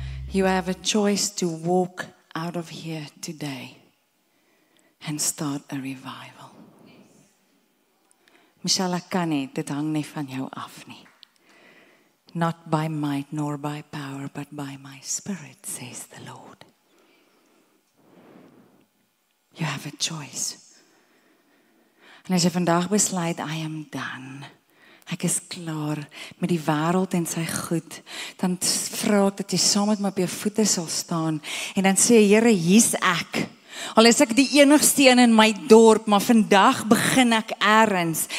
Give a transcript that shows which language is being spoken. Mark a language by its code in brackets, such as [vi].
[en] You have a choice to walk out of here today and start a revival. [af] Michelle, ek kan nie, dit hang nie van jou af nie. [en] Not by might nor by power, but by my spirit, says the Lord. You have a choice. [af] En as jy vandag besluit, [en] I am done. [af] Ek is klaar met die wêreld en sy goed, dan vra ek dat jy saam met my op jou voete sal staan en dan sê Here, hier's ek. Al is ek die enigste een in my dorp, maar vandag begin ek eers.